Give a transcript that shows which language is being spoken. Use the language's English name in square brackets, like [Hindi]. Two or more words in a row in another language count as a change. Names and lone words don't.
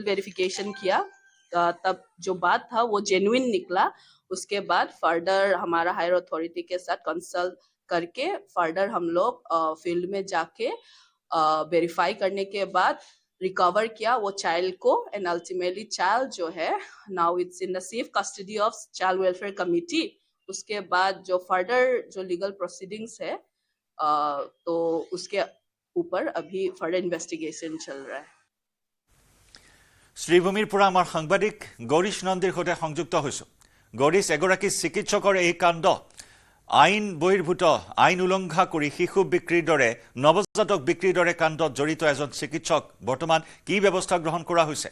[Hindi] वेरिफिकेशन किया तब जो बात था वो जेन्युइन निकला उसके बाद फर्दर हमारा [English] higher authority [Hindi] के साथ कंसल्ट करके फर्दर हम लोग फील्ड में जाके वेरीफाई करने के बाद रिकवर किया वो चाइल्ड को [English] and ultimately child [Hindi] जो है [English] now it's in the safe custody of child welfare committee [Hindi] उसके बाद जो फर्दर जो [English] legal proceedings [Hindi] है तो उसके ऊपर अभी [English] further investigation [Hindi] चल रहा है [Assamese] শ্রীভূমিৰ পৰা আমাৰ সাংবাদিক গৌৰীশ নন্দীৰ সৈতে সংযুক্ত হৈছো গৌৰীশ এগৰাকী চিকিৎসকৰ এই কাণ্ড আইন বহিৰ্ভূত আইন উলংঘা কৰি শিশু বিক্ৰীৰ দৰে নৱজাতক বিক্ৰীৰ দৰে কাণ্ডত জড়িত এজন চিকিৎসক বৰ্তমান কি ব্যৱস্থা গ্ৰহণ কৰা হৈছে